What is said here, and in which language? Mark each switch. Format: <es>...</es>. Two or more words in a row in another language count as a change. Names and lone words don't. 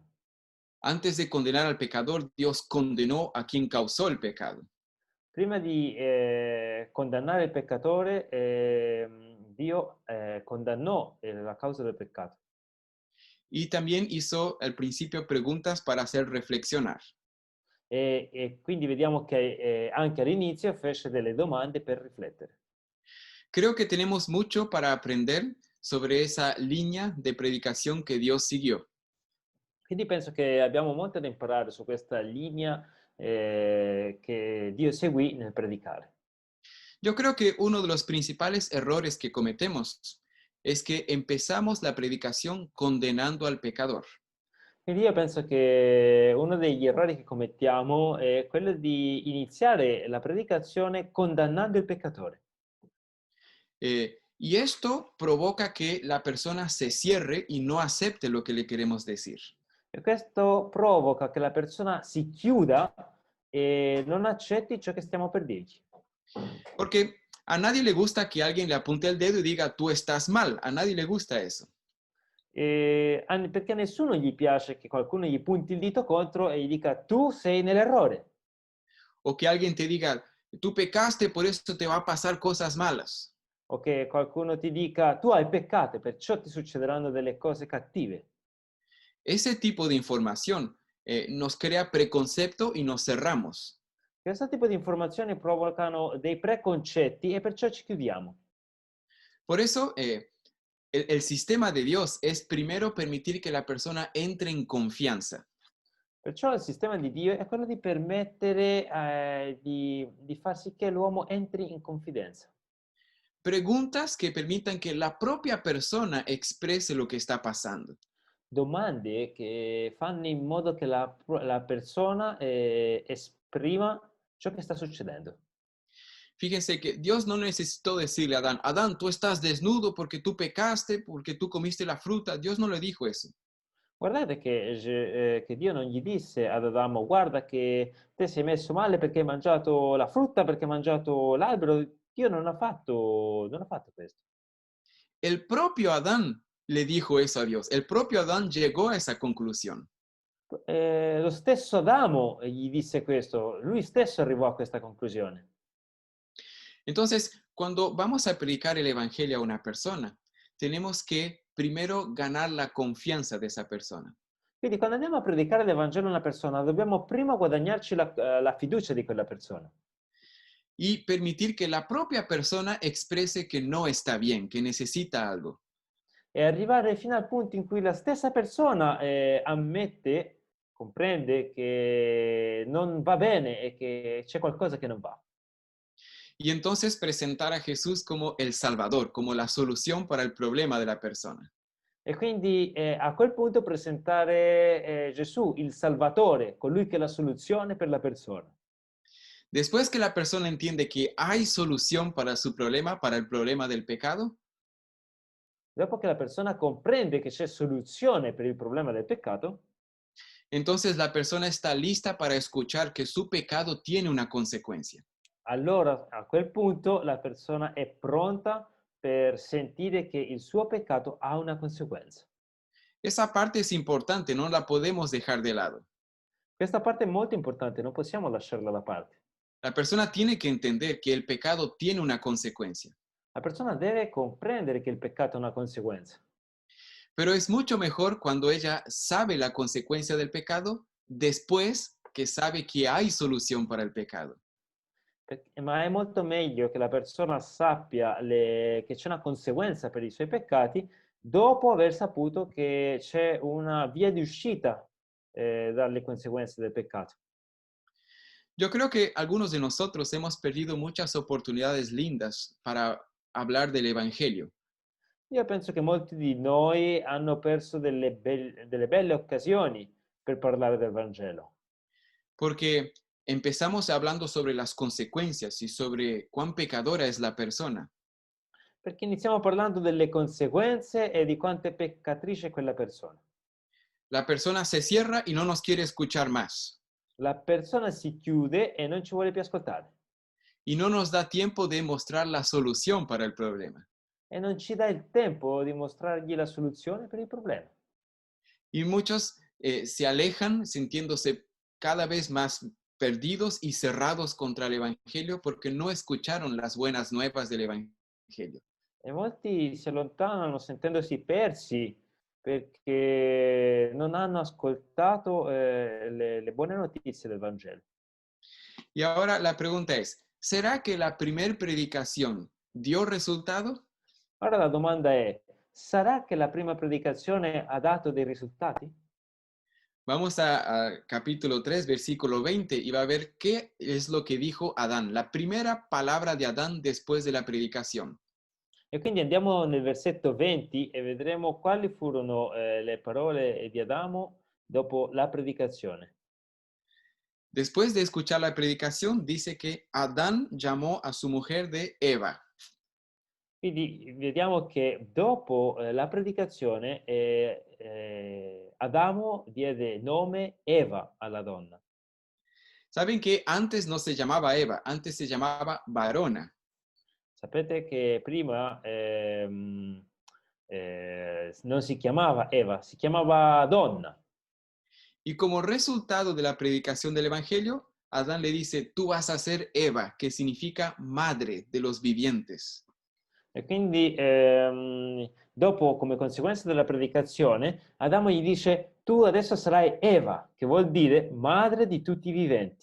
<es>Antes de condenar al pecador, Dios condenó a quien causó el pecado.</es> <it>Prima di condannare il peccatore, Dio condannò la causa del peccato.</it> <es>Y también hizo al principio preguntas para hacer reflexionar.</es> <it>E quindi vediamo che anche all'inizio fece delle domande per riflettere.</it> <es>Creo que tenemos mucho para aprender sobre esa línea de predicación que Dios siguió.</es> <it>Quindi penso che abbiamo molto da imparare su questa linea che Dio seguì nel predicare.</it> <es>Yo creo que uno de los principales errores que cometemos es que empezamos la predicación condenando al pecador.</es> <it>Quindi io penso che uno degli errori che commettiamo è quello di iniziare la predicazione condannando il peccatore.</it> <es>Y esto provoca que la persona se cierre y no acepte lo que le queremos decir.</es> <it>E questo provoca che la persona si chiuda e non accetti ciò che stiamo per dirgli.</it> <es>Porque a nadie le gusta que alguien le apunte el dedo y diga, tú estás mal. A nadie le gusta eso.</es> <it>Perché a nessuno gli piace che qualcuno gli punti il dito contro e gli dica tu sei nell'errore.</it> <es>O que alguien te diga, tú pecaste, por eso te va a pasar cosas malas.</es> <it>O che qualcuno ti dica tu hai peccato e perciò ti succederanno delle cose cattive.</it> <es>Ese tipo de información nos crea preconcepto y nos cerramos.</es> <it>Questo tipo di informazioni provocano dei preconcetti e perciò ci chiudiamo.</it> <es>Por eso, el sistema de Dios es primero permitir que la persona entre en confianza.</es> <it>Perciò il sistema di Dio è quello di permettere di far sì che l'uomo entri in confidenza.</it> <es>Preguntas que permitan que la propia persona exprese lo que está pasando.</es> <it>Domande che fanno in modo che la persona esprima ciò che sta succedendo.</it> <es>Fíjense que Dios no necesitó decirle a Adán, Adán, tú estás desnudo porque tú pecaste, porque tú comiste la fruta. Dios no le dijo eso.</es> <it>Guardate che Dio non gli disse ad Adamo, guarda che te sei messo male perché hai mangiato la frutta, perché hai mangiato l'albero. Dio non ha fatto questo.</it> <es>El propio Adán le dijo eso a Dios. El propio Adán llegó a esa conclusión.</es> <it>Lo stesso Adamo gli disse questo, lui stesso arrivò a questa conclusione.</it> <es>Entonces, cuando vamos a predicar el Evangelio a una persona, tenemos que primero ganar la confianza de esa persona.</es> <it>Quindi quando andiamo a predicare l'Evangelo a una persona, dobbiamo prima guadagnarci la fiducia di quella persona.</it> <es>y permitir que la propia persona exprese que no está bien, que necesita algo.</es> <it>E arrivare fino al punto in cui la stessa persona ammette, comprende che non va bene e che c'è qualcosa che non va.</it> <es>Y entonces presentar a Jesús como el Salvador, como la solución para el problema de la persona.</es> <it>E quindi a quel punto presentare Gesù, il Salvatore, colui che è la soluzione per la persona.</it> <es>Después que la persona entiende que hay solución para el problema del pecado,</es> <it>Dopo che la persona comprende che c'è soluzione per il problema del peccato,</it> <es>entonces la persona está lista para escuchar que su pecado tiene una consecuencia.</es> <it>allora a quel punto la persona è pronta per sentire che il suo peccato ha una conseguenza.</it> <es>Esa parte es importante, no la podemos dejar de lado.</es> <it>Questa parte è molto importante, non possiamo lasciarla da parte.</it> <es>La persona tiene que entender que el pecado tiene una consecuencia,</es> <it>La persona deve comprendere che il peccato ha una conseguenza,</it> <es>pero es mucho mejor cuando ella sabe la consecuencia del pecado después que sabe que hay solución para el pecado.</es> <it>ma è molto meglio che la persona sappia che c'è una conseguenza per i suoi peccati dopo aver saputo che c'è una via di uscita dalle conseguenze del peccato.</it> <es>Yo creo que algunos de nosotros hemos perdido muchas oportunidades lindas para hablar del Evangelio,</es> <it>Io penso che molti di noi hanno perso delle belle occasioni per parlare del Vangelo,</it> <es>porque empezamos hablando sobre las consecuencias y sobre cuán pecadora es la persona.</es> <it>perché iniziamo parlando delle conseguenze e di quanto è peccatrice quella persona.</it> <es>La persona se cierra y no nos quiere escuchar más,</es> <it>La persona si chiude e non ci vuole più ascoltare</it> <es>y no nos da tiempo de mostrar la solución para el problema.</es> <it>e non ci dà il tempo di mostrargli la soluzione per il problema.</it> <es>Y muchos se alejan sintiéndose cada vez más perdidos y cerrados contra el Evangelio porque no escucharon las buenas nuevas del Evangelio.</es> <it>E molti si allontanano sentendosi persi perché non hanno ascoltato le buone notizie del Vangelo.</it> <es>Y ahora la pregunta es, ¿será que la primer predicación dio resultado?</es> <it>Ora la domanda è, sarà che la prima predicazione ha dato dei risultati?</it> <es>Vamos a capítulo 3, versículo 20, y va a ver qué es lo que dijo Adán, la primera palabra de Adán después de la predicación.</es> <it>E quindi andiamo nel versetto 20 e vedremo quali furono le parole di Adamo dopo la predicazione.</it> <es>Después de escuchar la predicación, dice que Adán llamó a su mujer de Eva.</es> <it>Quindi vediamo che dopo la predicazione Adamo diede nome Eva alla donna.</it> <es>Saben que antes no se llamaba Eva, antes se llamaba varona.</es> <it>Sapete che prima non si chiamava Eva, si chiamava donna.</it> <es>Y como resultado de la predicación del Evangelio, Adán le dice, tú vas a ser Eva, que significa madre de los vivientes.</es> <it>E quindi dopo, come conseguenza della predicazione, Adamo gli dice, tu adesso sarai Eva, che vuol dire madre di tutti i viventi.</it>